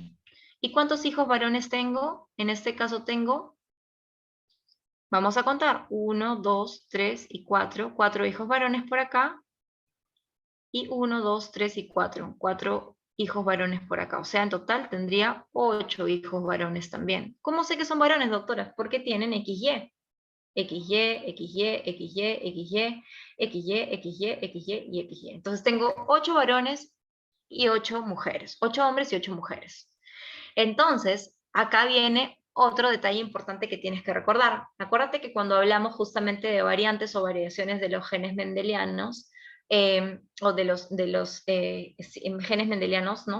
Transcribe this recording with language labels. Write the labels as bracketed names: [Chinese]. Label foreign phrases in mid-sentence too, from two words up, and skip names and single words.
[Spanish] ¿Y cuántos hijos varones tengo? En este caso tengo, vamos a contar, 1, 2, 3 y 4. 4 hijos varones por acá. Y 1, 2, 3 y 4. 4 hijos varones por acá. O sea, en total tendría 8 hijos varones también. ¿Cómo sé que son varones, doctora? Porque tienen XY. XY, XY, XY, XY, XY, XY, XY y XY. Entonces tengo 8 varones y 8 mujeres. 8 hombres y 8 mujeres. Entonces, acá viene otro detalle importante que tienes que recordar. Acuérdate que cuando hablamos justamente de variantes o variaciones de los genes mendelianos, o de los genes mendelianos, ¿no?